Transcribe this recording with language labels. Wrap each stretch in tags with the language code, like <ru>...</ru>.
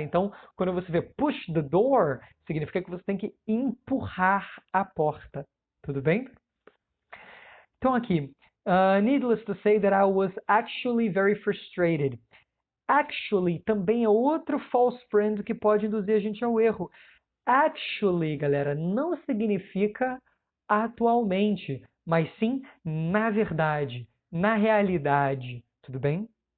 <pt>Então, quando você vê</pt> <en>push the door,</en> <pt>significa que você tem que empurrar a porta, tudo bem? Então aqui,</pt> <en>needless to say that I was actually very frustrated.</en> <pt>Actually também é outro false friend que pode induzir a gente ao erro. Actually, galera, não significa atualmente, mas sim na verdade, na realidade, tudo bem?</pt>